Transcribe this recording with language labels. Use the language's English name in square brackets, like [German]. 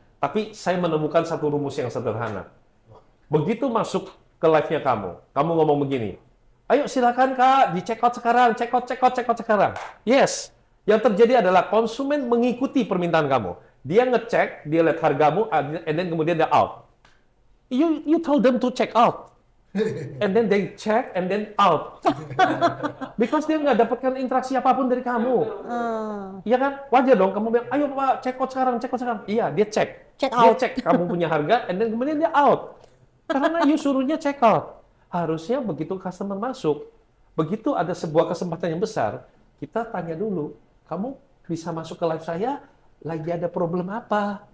[Indonesian] Tapi saya menemukan satu rumus yang sederhana. Begitu masuk ke live-nya kamu ngomong begini, ayo silakan Kak, di check out sekarang, check out sekarang. Yes, yang terjadi adalah konsumen mengikuti permintaan kamu. Dia ngecek, dia lihat hargamu, [English] and then [Indonesian] kemudian dia out. [English] You told them to check out. And then they check, and then out. Because [Indonesian] dia nggak dapatkan interaksi apapun dari kamu. Iya kan? Wajar dong, kamu bilang, ayo Pak, check out sekarang. Iya, dia cek. Dia cek kamu punya harga, [English] and then [Indonesian] kemudian dia out. Karena [English] you [Indonesian] suruhnya check out. Harusnya begitu customer masuk, begitu ada sebuah kesempatan yang besar, kita tanya dulu, kamu bisa masuk ke live saya, lagi ada problem apa?